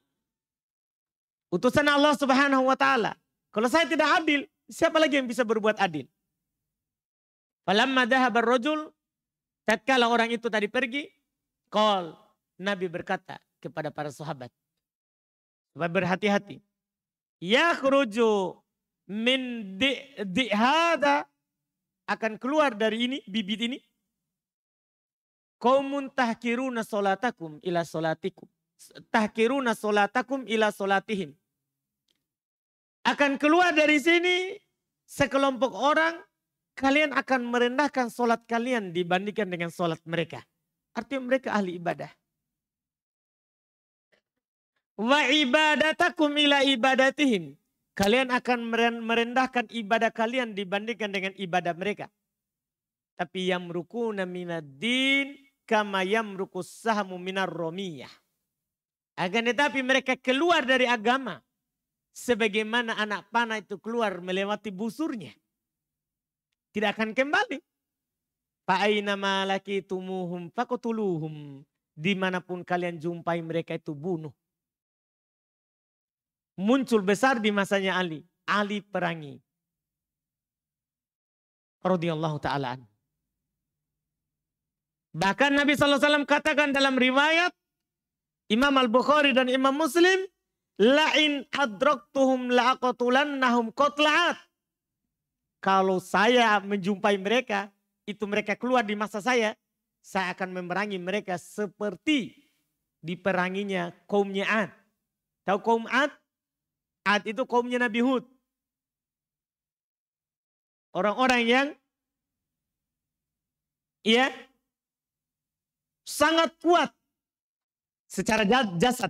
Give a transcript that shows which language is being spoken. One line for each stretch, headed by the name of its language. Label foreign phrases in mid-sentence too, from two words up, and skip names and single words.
Indonesian: Utusan Allah
Arabic: سبحانه وتعالى.
Indonesian: Kalau saya tidak adil, siapa lagi yang bisa berbuat adil?
Arabic: فلما ذهب الرجل,
Indonesian: tatkala orang itu tadi pergi, Nabi berkata kepada para sahabat, supaya berhati-hati.
Arabic: يخرج من هذا,
Indonesian: akan keluar dari ini, bibit ini.
Arabic: قوم تحقرون صلاتكم إلى صلاتكم. تحقرون صلاتكم إلى صلاتهم.
Indonesian: Akan keluar dari sini sekelompok orang, kalian akan merendahkan solat kalian dibandingkan dengan solat mereka. Artinya mereka ahli ibadah.
Arabic: وعبادتكم إلى عبادتهم.
Indonesian: Kalian akan merendahkan ibadah kalian dibandingkan dengan ibadah mereka.
Arabic: Tapi يمرقون من الدين كما يمرق السهم من الرمية.
Indonesian: Akan tetapi mereka keluar dari agama sebagaimana anak panah itu keluar melewati busurnya. Tidak akan kembali.
Arabic: فأينما لقيتموهم فاقتلوهم.
Indonesian: Dimanapun kalian jumpai mereka itu bunuh. Muncul besar di masanya Ali. Ali perangi.
Arabic: رضي الله تعالى.
Indonesian: Bahkan Nabi SAW katakan dalam riwayat Imam Al-Bukhari dan Imam Muslim,
Arabic: لئن أدركتهم لأقتلنهم قتل عاد.
Indonesian: Kalau saya menjumpai mereka, itu mereka keluar di masa saya akan memerangi mereka seperti diperanginya kaumnya Ad. Tahu kaum Ad? Ad itu kaumnya Nabi Hud. Orang-orang yang sangat kuat secara jasad.